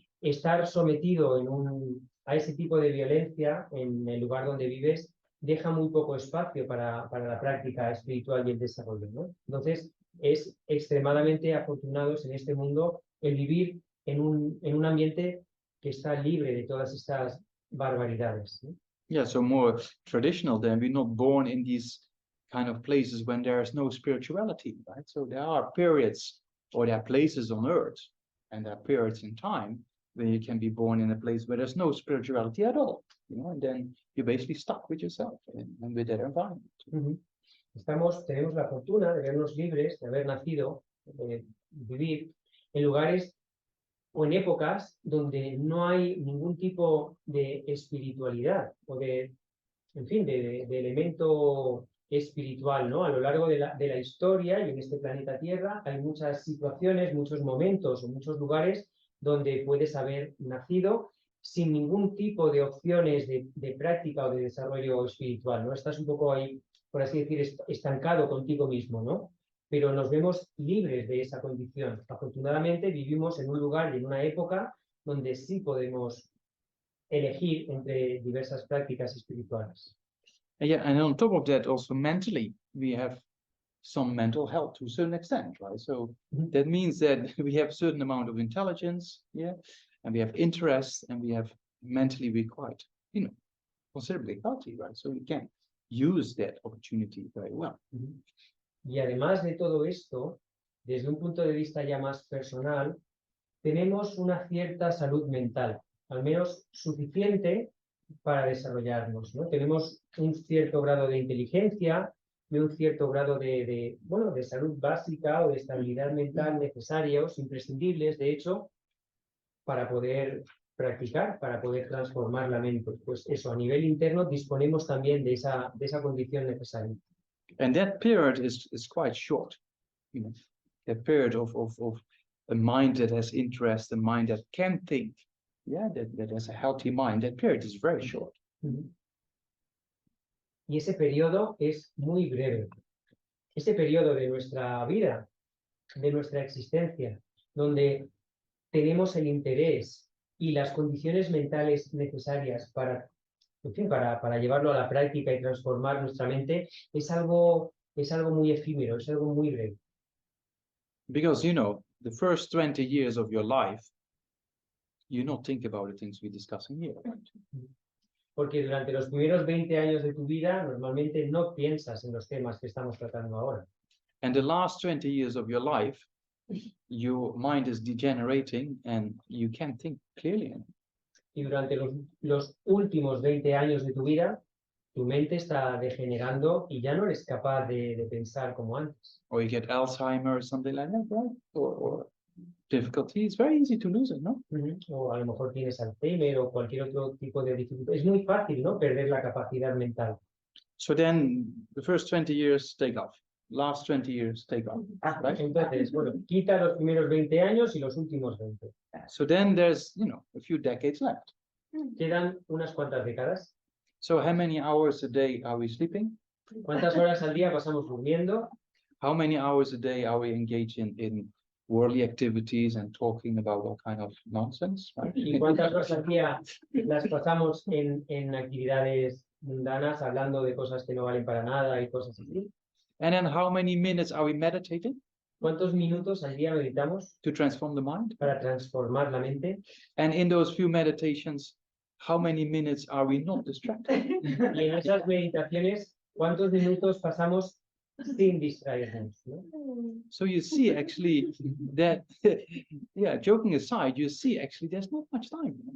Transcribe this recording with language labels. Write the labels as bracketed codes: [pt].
[es] Estar sometido a ese tipo de violencia en el lugar donde vives deja muy poco espacio para la práctica espiritual y el desarrollo, ¿no? Entonces, es extremadamente afortunados en este mundo el vivir en un ambiente que está libre de todas estas barbaridades, ¿no? [en] Yeah, so more traditional than we're not born in these kind of places when there's no spirituality, right? So there are periods or there are places on earth and there are periods in time when you can be born in a place where there's no spirituality at all, you know, and then you're basically stuck with yourself and with that environment. Uh-huh. [es] Tenemos la fortuna de vernos libres, de haber nacido, de vivir en lugares o en épocas donde no hay ningún tipo de espiritualidad o en fin, de elemento espiritual, ¿no? A lo largo de la historia y en este planeta Tierra hay muchas situaciones, muchos momentos o muchos lugares donde puedes haber nacido sin ningún tipo de opciones de práctica o de desarrollo espiritual, ¿no? Estás un poco ahí, por así decir, estancado contigo mismo, ¿no? Pero nos vemos libres de esa condición. Afortunadamente vivimos en un lugar y en una época donde sí podemos elegir entre diversas prácticas espirituales. [en] And yeah, and on top of that, also mentally, we have some mental health to a certain extent, right? So that means that we have a certain amount of intelligence, yeah, and we have interest, and we have mentally we're quite, you know, considerably healthy, right? So we can use that opportunity very well. [es] Y además de todo esto, desde un punto de vista ya más personal, tenemos una cierta salud mental, al menos suficiente para desarrollarnos, ¿no? Tenemos un cierto grado de inteligencia y un cierto grado de salud básica o de estabilidad mental necesarios, imprescindibles, de hecho, para poder practicar, para poder transformar la mente. Pues eso, a nivel interno disponemos también de esa condición necesaria. [en] And that period is quite short, you know, that period of a mind that has interest, a mind that can think, yeah, that has a healthy mind, that period is very short. [es] Y ese periodo es muy breve. Ese periodo de nuestra vida, de nuestra existencia, donde tenemos el interés y las condiciones mentales necesarias para, en fin, para llevarlo a la práctica y transformar nuestra mente, es algo muy efímero, es algo muy breve. [en] Because, you know, the first 20 years of your life, you not think about the things we're discussing here. [es] Porque durante los primeros 20 años de tu vida, normalmente no piensas en los temas que estamos tratando ahora. [en] And the last 20 years of your life, your mind is degenerating and you can't think clearly anymore. [es] Y durante los últimos 20 años de tu vida, tu mente está degenerando y ya no eres capaz de pensar como antes. [en] Or you get Alzheimer or something like that, right? Or difficulty. It's very easy to lose it, no? [es] O a lo mejor tienes Alzheimer o cualquier otro tipo de dificultad. Es muy fácil, ¿no? Perder la capacidad mental. [en] So then the first 20 years take off. Last 20 years take off, right? [es] Entonces, bueno, quita los primeros 20 años y los últimos 20. [en] So then there's, you know, a few decades left. [es] Quedan unas cuantas décadas. [en] So how many hours a day are we sleeping? [es] ¿Cuántas horas al día pasamos durmiendo? [en] How many hours a day are we engaged in worldly activities and talking about all kind of nonsense, right? [es] ¿Y cuántas horas al día las pasamos en actividades mundanas, hablando de cosas que no valen para nada y cosas así? [en] And then how many minutes are we meditating [es] ¿Cuántos minutos al día meditamos [en] to transform the mind? [es] para transformar la mente? [en] And in those few meditations, how many minutes are we not distracted? [es] Y en esas meditaciones, ¿cuántos minutos pasamos sin distraernos, ¿no? [en] So you see actually that, yeah, joking aside, you see actually there's not much time.